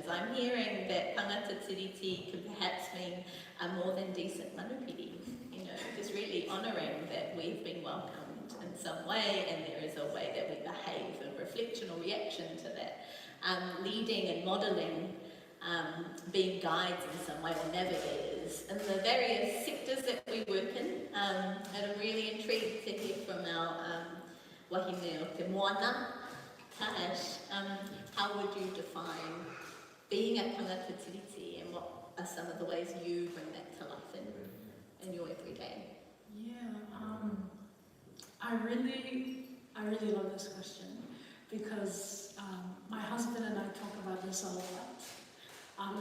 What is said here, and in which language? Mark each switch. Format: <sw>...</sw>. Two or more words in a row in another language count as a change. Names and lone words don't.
<en>I'm hearing that</en> <mi>Tāngata Tiriti</mi> <en>can perhaps mean a more than decent manupiri, just really honouring that we've been welcomed in some way, and there is a way that we behave, a reflection or reaction to that. Leading and modelling, being guides in some way, or navigators in the various sectors that we work in. And I'm really intrigued to hear from our</en> <mi>wahine o te moana,</mi> <en>Tash. How would you define being a</en> <mi>Tāngata Tiriti,</mi> <en>and what are some of the ways you bring that to life in your everyday? Yeah, I really love this question, because my husband and I talk about this a lot.</en>